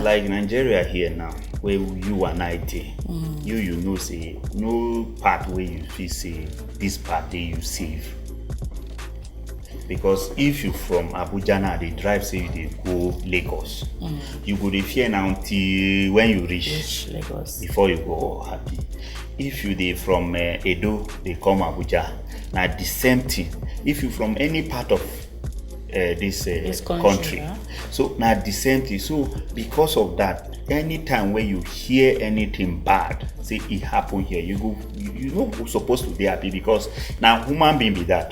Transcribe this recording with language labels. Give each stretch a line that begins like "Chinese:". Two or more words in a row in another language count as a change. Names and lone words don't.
Nigerian Pidgin: Like Nigeria here now, where you and I dey, you know say no part where you feel say this part dey you save. Because if you from Abuja now, they drive say you dey go Lagos, you go dey fear now until when you reach Lagos before you go happy. If you dey from Edo, they come Abuja. Now the same thing. If you from any part of this country, yeah? So now the same thing. So because of that, anytime when you hear anything bad, say it happen here, you know supposed to be happy, because now human being be that.